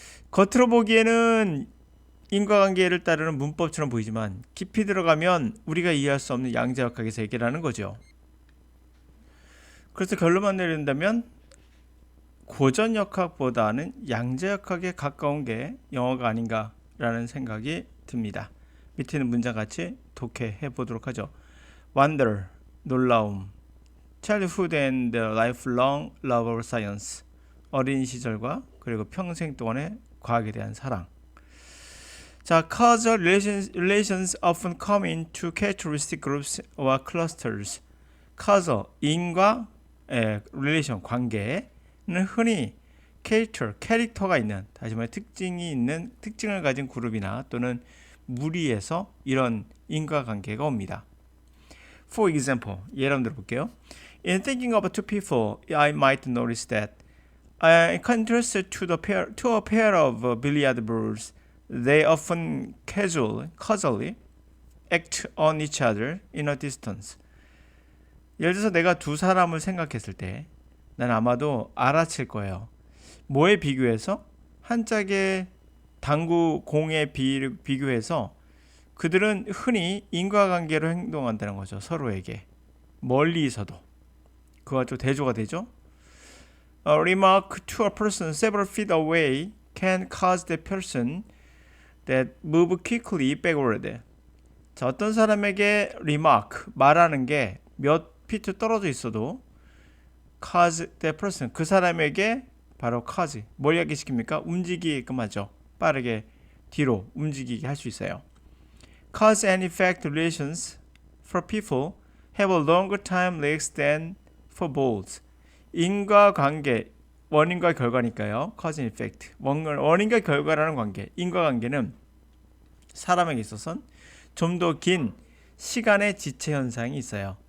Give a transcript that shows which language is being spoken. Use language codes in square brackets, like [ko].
[ko] 겉으로 보기에는 인과관계를 따르는 문법처럼 보이지만 깊이 들어가면 우리가 이해할 수 없는 양자역학의 세계라는 거죠. 그래서 결론만 내린다면 고전역학보다는 양자역학에 가까운 게 영어가 아닌가라는 생각이 듭니다. 밑에 있는 문장 같이 독해해 보도록 하죠. Wonder, 놀라움. [en] Childhood and the lifelong love of science. [ko] 어린 시절과 그리고 평생 동안의 과학에 대한 사랑. [en] 자, causal relations often come into characteristic groups or clusters. [ko] causal, 인과 relation, 관계는 흔히 캐릭터가 있는, 다시 말해 특징을 가진 그룹이나 또는 무리에서 이런 인과관계가 옵니다. [en] For example, [ko] 예를 들어 볼게요. [en] In thinking of two people, I might notice that, in contrast to a pair of billiard balls, they often causally act on each other in a distance. [ko] 예를 들어서 내가 두 사람을 생각했을 때 난 아마도 알아챌 거예요. 뭐에 비교해서? 한 짝의 당구 공에 비교해서 그들은 흔히 인과관계로 행동한다는 거죠. 서로에게. 멀리서도. 그와 좀 대조가 되죠. [en] A remark to a person several feet away can cause the person that move quickly backward. [ko] 자, 어떤 사람에게 remark, 말하는 게 몇 피트 떨어져 있어도 [en] cause the person, [ko] 그 사람에게 바로 cause, 뭘 야기시킵니까? 움직이게끔 하죠. 빠르게 뒤로 움직이게 할 수 있어요. [en] Cause and effect relations for people have a longer time lags than for balls. [ko] 인과관계, 원인과 결과니까요. [en] Cause and effect. [ko] 원인과 결과라는 관계, 인과관계는 사람에게 있어서는 좀 더 긴 시간의 지체 현상이 있어요.